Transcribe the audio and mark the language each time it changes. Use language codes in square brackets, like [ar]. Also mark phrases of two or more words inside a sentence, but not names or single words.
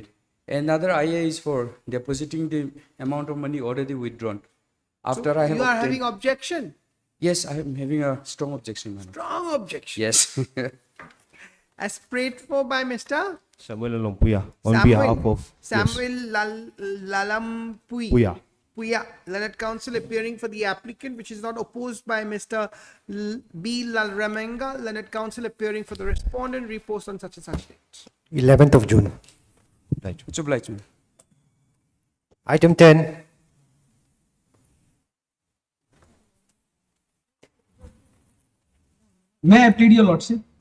[en] Another IA is for depositing the amount of money already withdrawn. After I have You are obtained- having objection. Yes, I am having a strong objection, my lord. Strong objection. Yes. As prayed for by Mr. Samuel Alampuya on behalf of Samuel Lalampui. Puya. Puya, learned counsel appearing for the applicant, which is not opposed by Mr. B. Lalramanga, learned counsel appearing for the respondent, repost on such and such date. 11th of June. Much obliged, man. Item 10. May I plead your lordship?